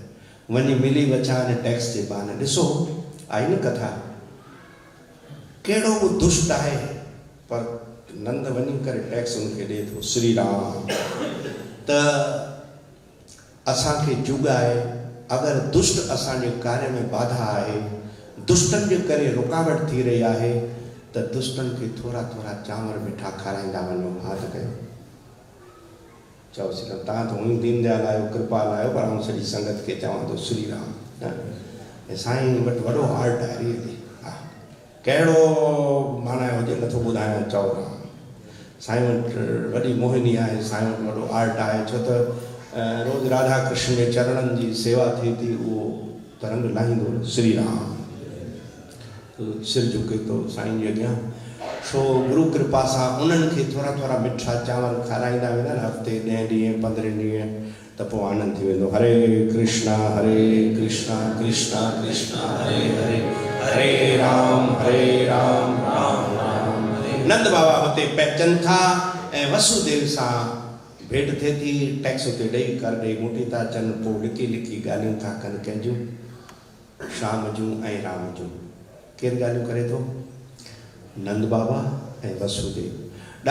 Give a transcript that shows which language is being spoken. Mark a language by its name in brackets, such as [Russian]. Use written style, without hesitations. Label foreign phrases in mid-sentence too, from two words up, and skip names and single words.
[Sindhi] वञी मिली वछा ने टैक्स जे बहाने। ॾिसो आई न कथा, कहिड़ो बि दुष्ट आहे पर नंद वञी करे टैक्स उनखे ॾिए थो। श्री राम। त असांखे जुग आहे, अगरि दुष्ट असांजे कार्य में बाधा आहे, दुष्टनि जे करे रुकावट थी रही आहे, त दुष्टनि खे थोरा थोरा चांवर मिठा खाराईंदा वञो। हाथ कयो, चओ श्री राम। तव्हां त उहो दीनदयाल आहियो, कृपाल आहियो, पर आउं सॼी संगत खे चवां थो श्री राम। साईं वटि वॾो हार्ट आहे रियली, कहिड़ो माना हुजे नथो ॿुधायां। चओ राम। साईं वटि वॾी मोहिनी आहे, साईं वटि वॾो आर्ट आहे, छो त रोज़ राधा कृष्ण जे चरणनि जी सेवा थिए थी, उहो तरंग लाहींदो श्री राम। सिर झुके थो साईं जे अॻियां। सो गुरु कृपा सां उन्हनि खे थोरा थोरा मिठा चांवर खाराईंदा वेंदा न, हफ़्ते 10 ॾींहं 15 ॾींहं, त पोइ आनंद थी वेंदो। [Sanskrit] हरे कृष्णा कृष्णा कृष्णा हरे हरे, हरे राम राम राम हरे। [Sindhi] नंद बाबा हुते पहुचनि था ऐं वसुदेव सां भेंट थिए थी। टैक्स हुते ॾेई कर ॾेई मोटी था अचनि। पोइ लिकी लिकी ॻाल्हियूं था कनि कंहिंजूं, शाम जूं ऐं राम जूं। केरु ॻाल्हियूं करे थो? नंद बाबा ऐं वसुदेव।